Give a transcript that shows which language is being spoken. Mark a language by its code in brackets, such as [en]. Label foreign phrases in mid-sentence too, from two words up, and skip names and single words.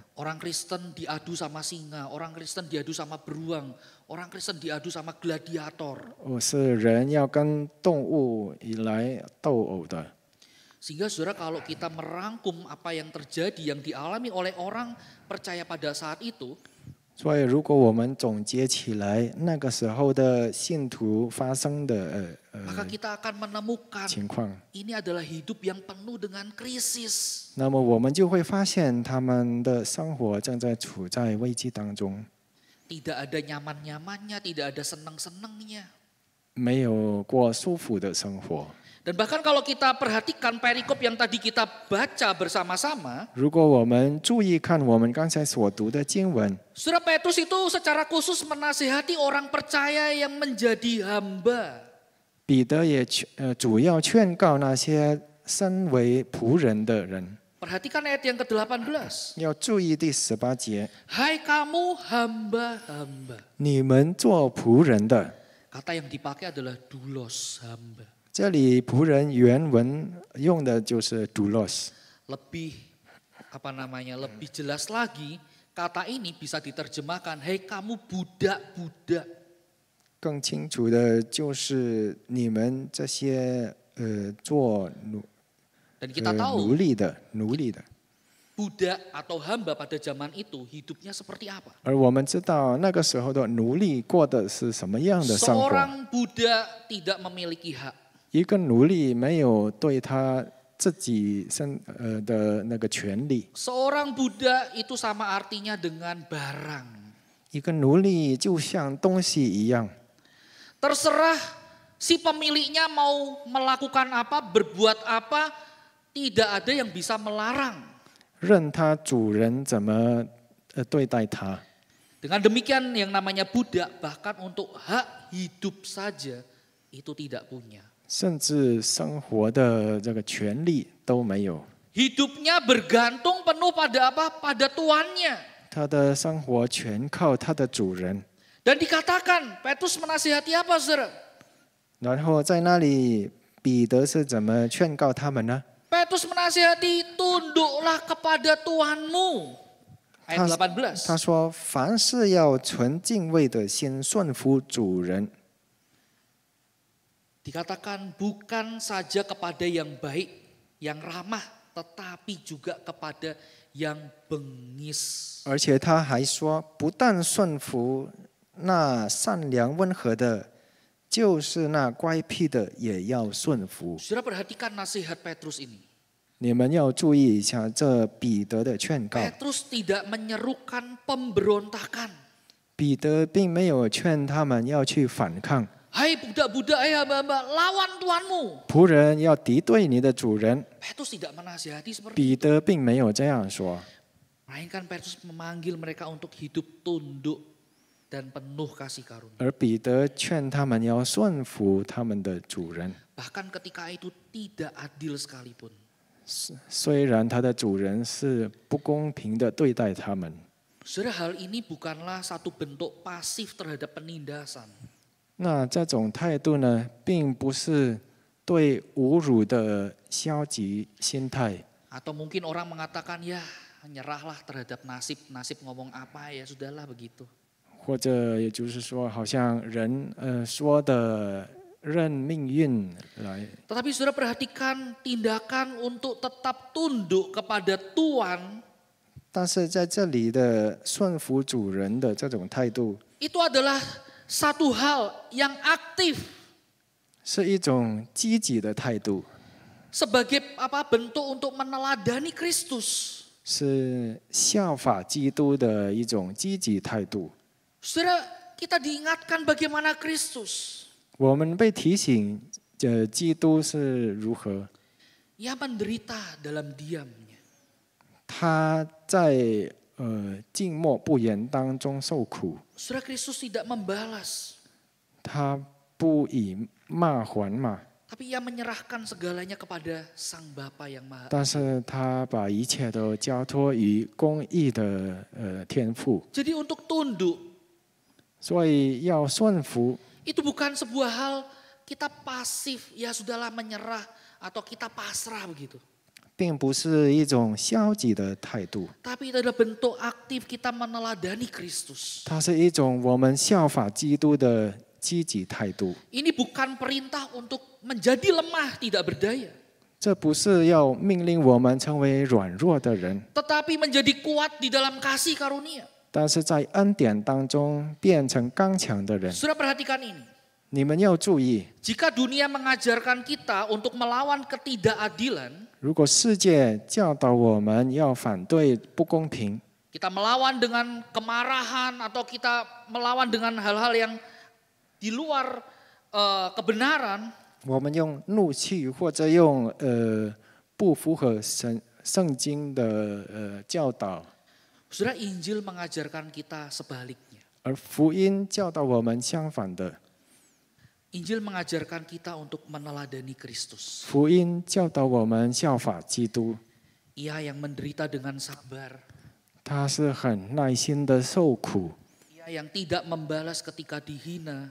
[id] Orang Kristen diadu sama singa, orang Kristen diadu sama beruang, orang Kristen diadu sama gladiator. [zh] 是人要跟动物来斗殴的。 [id] Sehingga saudara, kalau kita merangkum apa yang terjadi, yang dialami oleh orang percaya pada saat itu, [zh] 所以，如果我们总结起来那个时候的信徒发生的 [id] maka kita akan menemukan [zh] 情况， [id] ini adalah hidup yang penuh dengan krisis. [zh] 那么我们就会发现他们的生活正在处在危机当中。 [id] Tidak ada nyaman-nyamannya, tidak ada senang-senangnya. [zh] 没有过舒服的生活。 [id] Dan bahkan kalau kita perhatikan perikop yang tadi kita baca bersama-sama, [zh] 如果我们注意看我们刚才所读的经文， [id] Saudara Petrus itu secara khusus menasihati orang percaya yang menjadi hamba. [zh] 彼得也主要劝告那些身为仆人的人， [id] Perhatikan ayat yang ke-18. [zh] 要注意第18节： [id] Hai kamu hamba-hamba. [zh] 你们做仆人的。 [id] Kata yang dipakai adalah doulos, hamba. [zh] 这里仆人原文用的就是 doulos。 [id] Lebih lebih jelas lagi, kata ini bisa diterjemahkan, "Hei kamu budak-budak." [zh] 更清楚的就是你们这些做 [id] Dan kita [zh] 奴 [id] tahu [zh] 隶的。 [id] budak atau hamba pada zaman itu hidupnya seperti apa? [zh] 而我们知道那个时候的奴隶过的是什么样的生活？ [id] Seorang budak tidak memiliki hak. [zh] 一个奴隶没有对他自己的那个权利。 [id] Seorang budak itu sama artinya dengan barang. [zh] 一个奴隶就像东西一样， [id] Terserah si pemiliknya mau melakukan apa, berbuat apa, tidak ada yang bisa melarang. [zh] 任他主人怎么对待他。 [id] Dengan demikian yang namanya budak bahkan untuk hak hidup saja itu tidak punya. [zh] 甚至生活的这个权利都没有， [id] Hidupnya bergantung penuh pada apa? Pada tuannya. [zh] 他的生活全靠他的主人。 [id] Dan dikatakan, Petrus menasihati apa, saudara? [zh] 然后在那里，彼得是怎么劝告他们呢？ [id] Petrus menasihati, tunduklah kepada Tuhanmu. Ayat 18. [zh] 他说：“凡事要存敬畏的心，顺服主人。” [id] Dikatakan bukan saja kepada yang baik, yang ramah, tetapi juga kepada yang bengis. [zh] 而且他还说，不但顺服那善良温和的，就是那乖僻的也要顺服。 [id] Saudara perhatikan nasihat Petrus ini. [zh] 你们要注意一下这彼得的劝告。 [id] Petrus tidak menyerukan pemberontakan. [zh] 彼得并没有劝他们要去反抗， [id] Hai budak-budak, hai hamba-hamba, lawan Tuanmu. [zh] 仆人要敌对你的主人。 [id] Petrus tidak menasihati seperti itu. [zh] 彼得并没有这样说， [id] Melainkan Petrus memanggil mereka untuk hidup tunduk dan penuh kasih karunia. [zh] 而彼得劝他们要顺服他们的主人。 [id] Bahkan ketika itu tidak adil sekalipun. [zh] 虽然他的主人是不公平的对待他们， [id] Saudara, hal ini bukanlah satu bentuk pasif terhadap penindasan. [zh] 那这种态度呢，并不是对侮辱的消极心态， [id] Atau mungkin orang mengatakan ya nyerahlah terhadap nasib. Nasib ngomong apa ya sudahlah begitu. [zh] 或者也就是说，好像人说的任命运来。 [id] Tetapi saudara perhatikan tindakan untuk tetap tunduk kepada Tuhan. [zh] 但是在这里的顺服主人的这种态度， [id] Itu adalah satu hal yang aktif. [zh] 是一种积极的态度， [id] Sebagai apa bentuk untuk meneladani Kristus. [zh] 是效法基督的一种积极态度。 [id] Saudara, kita diingatkan bagaimana Kristus. [zh] 我们被提醒，基督是如何， [id] Ia menderita dalam diamnya. [zh] 他在静默不言当中受苦， [id] Saudara, Kristus tidak membalas. [zh] 他不以骂还骂， [id] Tapi ia menyerahkan segalanya kepada Sang Bapa yang Maha. [zh] 但是他把一切都交托于公义的天父， [id] Jadi untuk tunduk, [zh] 所以要顺服， [id] itu bukan sebuah hal kita pasif, ya sudahlah menyerah atau kita pasrah begitu. [zh] 并不是一种消极的态度， [id] Tapi itu adalah bentuk aktif kita meneladani Kristus. [zh] 它是一种我们效法基督的积极态度。 [id] Ini bukan perintah untuk menjadi lemah, tidak berdaya. [zh] 这不是要命令我们成为软弱的人， [id] Tetapi menjadi kuat di dalam kasih karunia. [zh] 但是在恩典当中变成刚强的人。 [id] Saudara perhatikan ini. [zh] 你们要注意， [id] Jika dunia mengajarkan kita untuk melawan ketidakadilan, [zh] 如果世界教导我们要反对不公平， [id] Kita melawan dengan kemarahan atau kita melawan dengan hal-hal yang di luar kebenaran. [zh] 我们用怒气或者用不符合圣经的教导， [id] Saudara, Injil mengajarkan kita sebaliknya. [zh] 而福音教导我们相反的。 [id] Injil mengajarkan kita untuk meneladani Kristus. [zh] 福音教导我们效法基督， [id] Ia yang menderita dengan sabar. [zh] 他是很耐心的受苦， [id] Ia yang tidak membalas ketika dihina.